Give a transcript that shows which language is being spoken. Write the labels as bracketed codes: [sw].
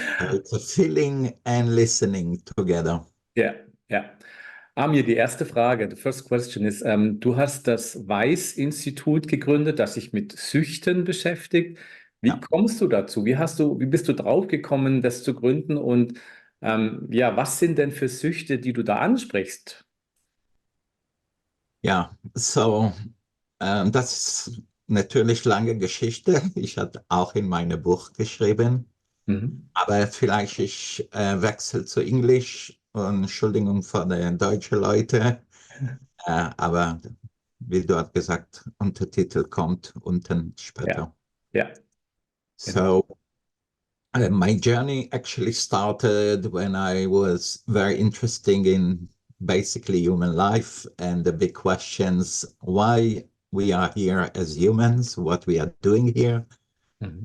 [en] So it's a feeling and listening together. [de] Ja, ja. Amir, die erste Frage, [en] the first question [de] ist, du hast das Weiss-Institut gegründet, das sich mit Süchten beschäftigt. Wie Ja, kommst du dazu? Wie bist du draufgekommen, das zu gründen? Und ja, was sind denn für Süchte, die du da ansprichst? ja. So, das ist natürlich lange Geschichte. Ich hatte auch in meinem Buch geschrieben. Mhm. Aber vielleicht ich wechsle zu Englisch und Entschuldigung für die deutschen Leute. Aber wie du hast gesagt, Untertitel kommt unten Ja, später. ja, genau. [en] So my journey actually started when I was very interested in basically human life and the big questions, why we are here as humans, what we are doing here, Mhm.